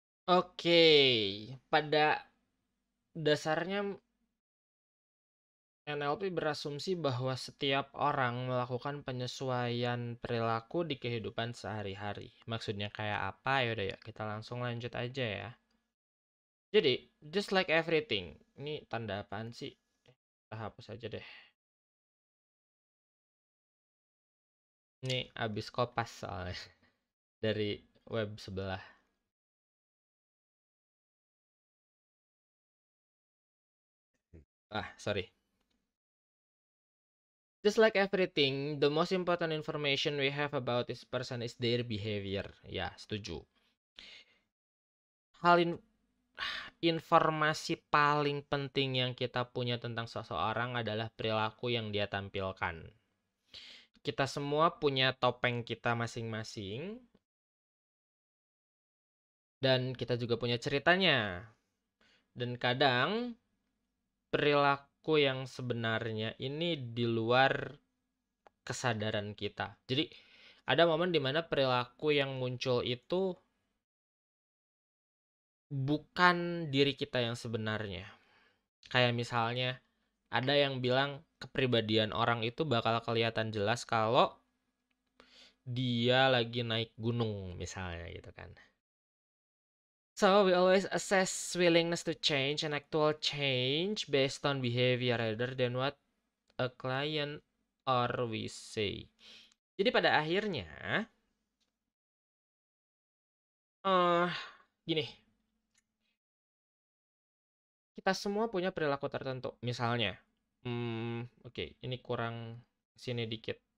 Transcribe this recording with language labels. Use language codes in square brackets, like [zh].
[id] Oke, pada dasarnya NLP berasumsi bahwa setiap orang melakukan penyesuaian perilaku di kehidupan sehari-hari. Maksudnya kayak apa? Yaudah ya, kita langsung lanjut aja ya. [en] Jadi, just like everything. [id] Ini tanda apaan sih? Kita hapus aja deh. Ini abis kopas soalnya dari web sebelah. [en] Sorry. Just like everything, the most important information we have about this person is their behavior. [id] Ya, setuju. Informasi paling penting yang kita punya tentang seseorang adalah perilaku yang dia tampilkan. Kita semua punya topeng kita masing-masing, dan kita juga punya ceritanya. Dan kadang perilaku yang sebenarnya ini di luar kesadaran kita. Jadi ada momen dimana perilaku yang muncul itu bukan diri kita yang sebenarnya. Kayak misalnya ada yang bilang kepribadian orang itu bakal kelihatan jelas kalau dia lagi naik gunung misalnya gitu kan. [en] So we always assess willingness to change and actual change based on behavior rather than what a client or we say. [id] Jadi pada akhirnya eh gini, kita semua punya perilaku tertentu. Misalnya, oke, ini kurang sini dikit.